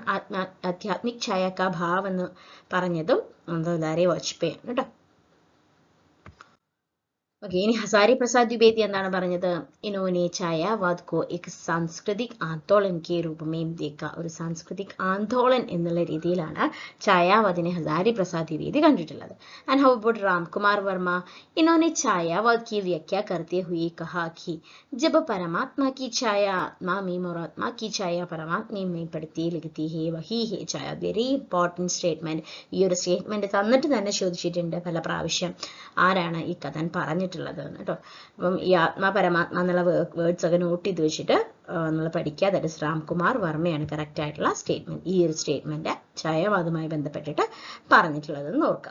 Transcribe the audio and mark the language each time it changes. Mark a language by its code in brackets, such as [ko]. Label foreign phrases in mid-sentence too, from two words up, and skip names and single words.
[hi] आध्यात्मिक छाया का भाव [ml] എന്ന് പറഞ്ഞതും നന്ദുലാരി വാജ്പേയി ആണ് കേട്ടോ. ഓക്കെ, ഇനി ഹസാരി പ്രസാദ് ദ്വിവേദി എന്താണ് പറഞ്ഞത്? [hi] इन्होंने छायावाद को एक सांस्कृतिक आंदोलन के रूप में देखा. [ml] ഒരു [hi] सांस्कृतिक आंदोलन [ml] എന്നുള്ള രീതിയിലാണ് ഛായാവാദിനെ ഹസാരി പ്രസാദ് ദ്വിവേദി കണ്ടിട്ടുള്ളത്. [en] and how about रामकुमार वर्मा? [hi] इन्होंने छायावाद की व्याख्या करते हुए कहा कि जब परमात्मा की छाया आत्मा में और आत्मा की छाया परमात्मा में पड़ती लगती है वही है छाया. [en] very important statement. [ml] ഈ ഒരു സ്റ്റേറ്റ്മെന്റ് തന്നിട്ട് തന്നെ ചോദിച്ചിട്ടുണ്ട് പല പ്രാവശ്യം. ആരാണ് ഈ കഥൻ പറഞ്ഞിട്ടുള്ളത് കേട്ടോ. അപ്പം ഈ ആത്മാ പരമാത്മ എന്നുള്ള വേർഡ്സ് ഒക്കെ നോട്ട് ചെയ്ത് വെച്ചിട്ട് നമ്മൾ പഠിക്കുക. [en] that is [ml] രാംകുമാർ വർമ്മയാണ് കറക്റ്റ് ആയിട്ടുള്ള സ്റ്റേറ്റ്മെന്റ്. ഈ ഒരു സ്റ്റേറ്റ്മെന്റ് ഛായാവാദുമായി ബന്ധപ്പെട്ടിട്ട് പറഞ്ഞിട്ടുള്ളതെന്ന് ഓർക്കാം.